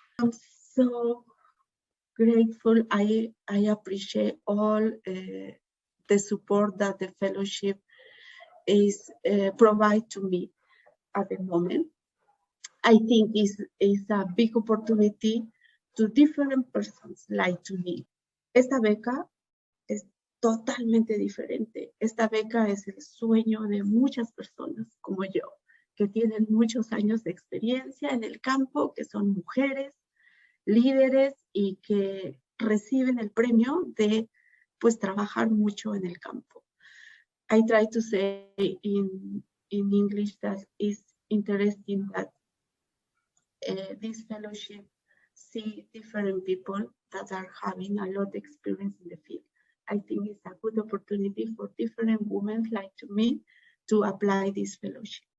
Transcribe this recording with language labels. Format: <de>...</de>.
<en>I'm so grateful. I appreciate all the support that the fellowship is provide to me at the moment. I think is a big opportunity to different persons like to me.</en> <es>Esta beca es totalmente diferente. Esta beca es el sueño de muchas personas como yo, que tienen muchos años de experiencia en el campo, que son mujeres, líderes y que reciben el premio de pues trabajar mucho en el campo.</es> <en>I try to say in English that it's interesting that this fellowship see different people that are having a lot of experience in the field. I think it's a good opportunity for different women like to me to apply this fellowship.</en>